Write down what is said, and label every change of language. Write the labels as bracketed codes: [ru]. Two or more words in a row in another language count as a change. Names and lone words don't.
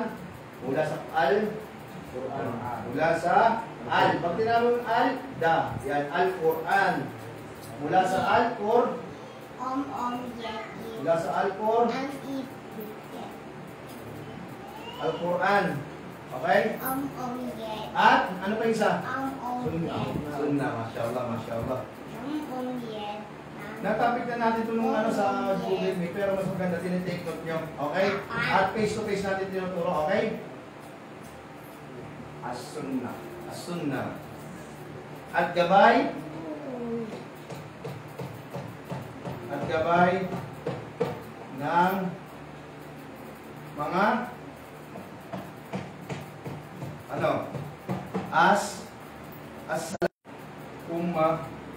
[tl] Mula sa Al-Quran. Mula sa Al. Pag tinawag Al, da. Yan, Al-Quran. Mula sa Al-Quran. Mula sa Al-Quran. Al-Quran. Okay? At ano pa isa? Sunnah. [ar] Masyaallah, masyaallah. [tl] Natapik na natin ito nung sa Google Meet, pero mas maganda tinitake note nyo. Okay? At [en] face to face [tl] natin tinuturo. Okay? As-sunnah. As-sunnah. At gabay. At gabay ng mga ano? Umma